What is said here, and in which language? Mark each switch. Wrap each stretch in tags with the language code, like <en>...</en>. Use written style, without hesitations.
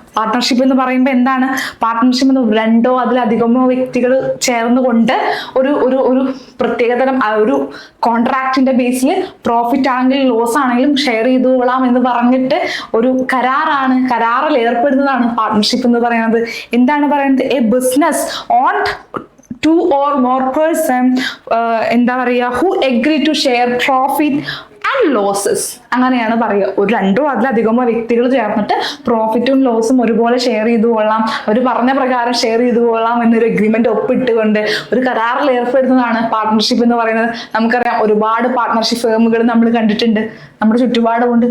<ml>Partnership എന്ന് പറയുമ്പോൾ എന്താണ്? പാർട്ട്ണർഷിപ്പ് എന്ന് 2 അതിലധികമോ വ്യക്തികൾ ചേർന്നുകൊണ്ട് ഒരു പ്രത്യേകതരം ഒരു കോൺട്രാക്റ്റിന്റെ ബേസിൽ പ്രോഫിറ്റ് ആണെങ്കിലും ലോസ് ആണെങ്കിലും ഷെയർ ചെയ്തുകൊള്ളാം എന്ന് പറഞ്ഞിട്ട് ഒരു കരാറാണ്, കരാറിൽ ഏർപ്പെടുന്നതാണ് പാർട്ട്ണർഷിപ്പ് എന്ന് പറയുന്നത്. എന്താണ് പറയുന്നത്?</ml> <en>a business on 2 or more person</en> <ml>എന്താ പറയുക,</ml> <en>who agree to share profit and losses.</en> <ml>അങ്ങനെയാണ് പറയുക. ഒരു രണ്ടോ അതിലധികമോ വ്യക്തികൾ ചേർന്നിട്ട് പ്രോഫിറ്റും ലോസും ഒരുപോലെ ഷെയർ ചെയ്തു കൊള്ളാം, അവർ പറഞ്ഞ പ്രകാരം ഷെയർ ചെയ്തു കൊള്ളാം എന്നൊരു അഗ്രിമെന്റ് ഒപ്പിട്ടുകൊണ്ട് ഒരു കരാറിൽ ഏർപ്പെടുന്നതാണ് പാർട്ട്ണർഷിപ്പ് എന്ന് പറയുന്നത്. നമുക്കറിയാം ഒരുപാട് പാർട്ട്ണർഷിപ്പ് ഫേമുകൾ നമ്മൾ കണ്ടിട്ടുണ്ട്, നമ്മുടെ ചുറ്റുപാടുമുണ്ട്.</ml>